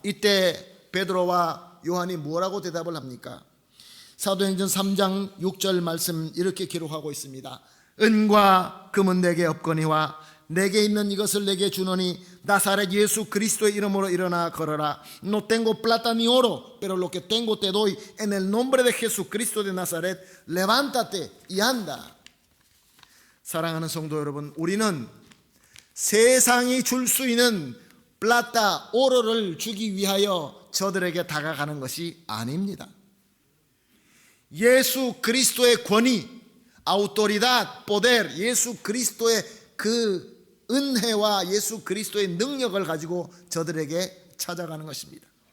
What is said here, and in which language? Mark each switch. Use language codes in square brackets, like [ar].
[ko] 이때 베드로와 요한이 뭐라고 대답을 합니까? 사도행전 3장 6절 말씀 이렇게 기록하고 있습니다. 은과 금은 내게 없거니와 내게 있는 이것을 내게 주노니 나사렛 예수 그리스도의 이름으로 일어나 걸어라. [es] No tengo plata ni oro, pero lo que tengo te doy. En el nombre de Jesucristo de Nazaret, levántate y anda. [ko] 사랑하는 성도 여러분, 우리는 세상이 줄 수 있는 플라타, 오로를 주기 위하여 저들에게 다가가는 것이 아닙니다. 예수 그리스도의 권위, [es] autoridad, poder, [ko] 예수 그리스도의 그 은혜와 예수 그리스도의 능력을 가지고 저들에게 찾아가는 것입니다.